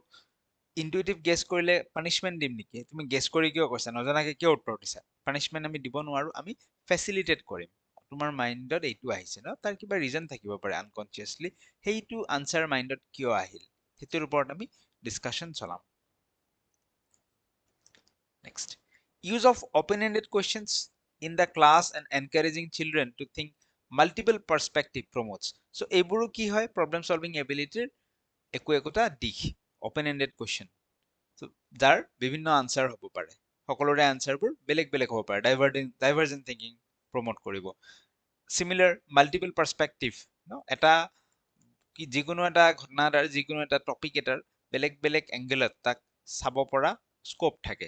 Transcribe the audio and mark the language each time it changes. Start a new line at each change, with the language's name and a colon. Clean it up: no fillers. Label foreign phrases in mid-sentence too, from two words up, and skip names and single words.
English: intuitive guess
Assamese: কৰিলে পানিশমেন্ট দিম নেকি? তুমি গেছ কৰি কিয় কৈছা, নজনাকে কিয় উত্তৰ দিছা? পানিশমেন্ট আমি দিব নোৱাৰো, আমি ফেচিলিটেট কৰিম। তোমাৰ মাইণ্ডত এইটো আহিছে ন, তাৰ কিবা ৰিজন থাকিব পাৰে আনকনচিয়াছলি, সেইটো
English: answer mind
Assamese: কিয় আহিল, সেইটোৰ ওপৰত আমি ডিসকাশন চলাম।
English: Next, use of open-ended questions in the class and encouraging children to think multiple perspective promotes.
Assamese: So এইবোৰো কি হয়,
English: problem solving ability
Assamese: একোটা দিশ,
English: open-ended question,
Assamese: যাৰ বিভিন্ন আনসাৰ হ'ব পাৰে, সকলোৰে আনসাৰবোৰ বেলেগ বেলেগ হ'ব পাৰে,
English: divergent thinking promote
Assamese: কৰিব।
English: similar multiple perspective
Assamese: ন, এটা যিকোনো এটা ঘটনাৰ যিকোনো এটা টপিক এটাৰ বেলেগ বেলেগ এংগেলত তাক চাব পৰা স্কোপ থাকে।